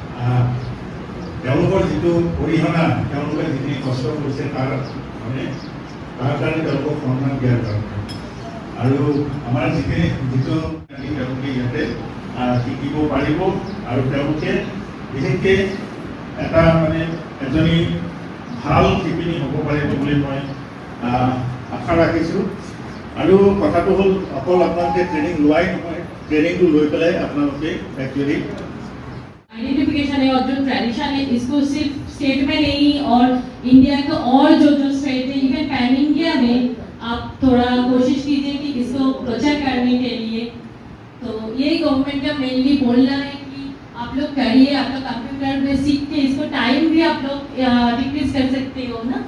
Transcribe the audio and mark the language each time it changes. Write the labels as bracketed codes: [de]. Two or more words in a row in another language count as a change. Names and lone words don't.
[as] যিটো অৰিহণা, তেওঁলোকে যিখিনি কষ্ট কৰিছে তাৰ কাৰণে তেওঁলোকক সন্মান দিয়াৰ কাৰণে আৰু আমাৰ যিটো তেওঁলোকে ইয়াতে শিকিব পাৰিব আৰু তেওঁলোকে বিশেষকৈ এটা এজনী ভাল শিপিনী হ'ব পাৰিব বুলি মই আশা ৰাখিছোঁ। আৰু কথাটো হ'ল অকল আপোনালোকে ট্ৰেইনিং লোৱাই নহয়, ট্रेनिंग লৈ পেলাই আপোনালোকে एक्चुअली [hi] आइडेंटिफिकेशन है और जो ट्रेडिशन है इसको सिर्फ स्टेट में नहीं और इंडिया के और जो स्टेट है [en] even pan India [hi] में आप थोड़ा कोशिश कीजिए कि इसको प्रचार करने के लिए। तो यही गवर्नमेंट का मेनली बोलना है कि आप लोग करिए, आप लोग कंप्यूटर में सीख के इसको टाइम भी आप लोग डिक्रीज कर सकते हो ना।